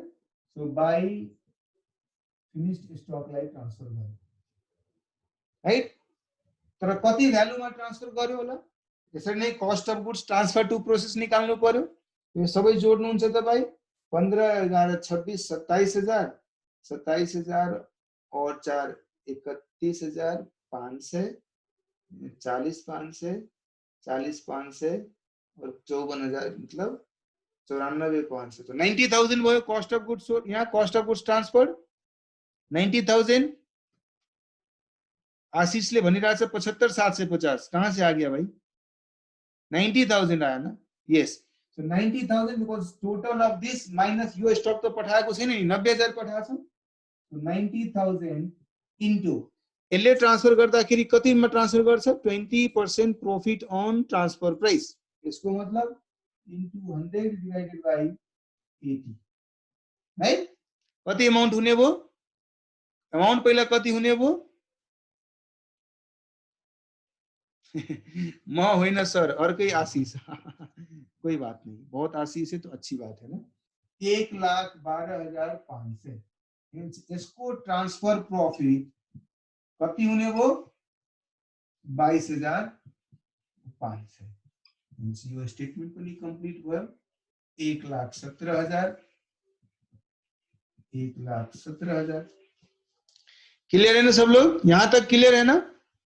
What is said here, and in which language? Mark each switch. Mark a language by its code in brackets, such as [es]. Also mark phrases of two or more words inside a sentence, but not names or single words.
[en] so by finished [ne] स्टकलाई ट्रान्सफर गर्छ राइट। तर कति भ्यालुमा ट्रान्सफर गर्यो होला? यसरी नै [en] cost of goods transfer to process [ne] निकाल्नु पर्यो। यो सबै जोड्नुहुन्छ तपाई 15 11 26 27,000 27,000 और 4 31,500 40,500 40,500 और 54,000 मतलब 94,500 तो 90,000 भयो [en] cost of goods. [ne] यहाँ [en] cost of goods transfer [ne] 90,000। आशीष ले भनिरहेको छ 75,750 [hi] कहाँ से आ गया भाई? [ne] 90,000 [hi] आया ना? [ne] यस। सो 90,000 [en] because total of this minus [ne] यो स्टक तो पठाएको छैन नि 90,000 पठाएको छ। सो 90,000 इन्टु यसले ट्रान्सफर गर्दाखेरि कतिमा ट्रान्सफर गर्छ? [en] 20% profit on transfer price. [ne] यसको मतलब [en] into 100 divided by 80 right. [ne] कति अमाउन्ट हुने भयो? अमाउन्ट पहिला कति हुने भयो? म होइन सर अर्कै आशीष। [hi] कोई बात नहीं, बहुत आशीष है तो अच्छी बात है ना। [ne] 1,12,500 इसको [en] transfer profit [ne] कति हुने भयो? 22,500। यो स्टेटमेंट पनि कंप्लीट भयो। 1,17,000 1,17,000। [hi] क्लियर है ना सब लोग? यहां तक क्लियर है ना?